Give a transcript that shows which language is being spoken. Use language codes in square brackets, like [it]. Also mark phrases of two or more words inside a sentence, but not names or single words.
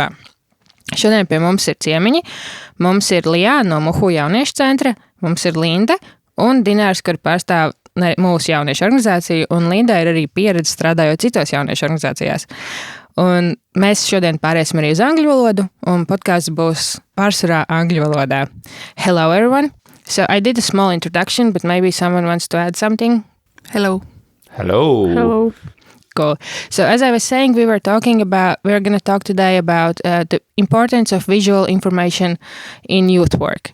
[lv] Šodien pie mums ir ciemiņi. Mums ir Liia no Muhu jauniešu centra, mums ir Linda un Dinārs, kur pārstāv mūsu jauniešu organizāciju, un Linda ir arī pieredze strādājot citos jauniešu organizācijās. Un mēs šodien pāriesim arī uz angļu valodu, un podkāsts būs pārsvarā angļu valodā. [en] Hello everyone. So I did a small introduction, but maybe someone wants to add something. Hello. Hello. Hello. Cool. So as I was saying, we're going to talk today about the importance of visual information in youth work.